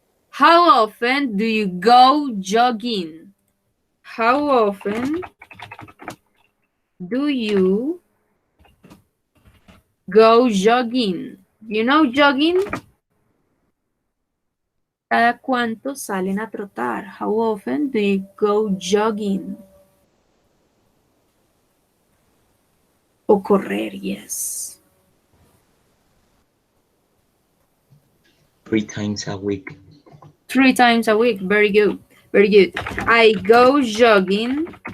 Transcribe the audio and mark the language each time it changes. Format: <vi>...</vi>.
<en>How often do you go jogging? How often do you go jogging? You know jogging?</en> <es>¿Cada cuánto salen a trotar?</es> <en>How often do you go jogging?</en> <es>O correr, yes.</es> <en>3 times a week. 3 times a week. Very good. Very good. I go jogging</en>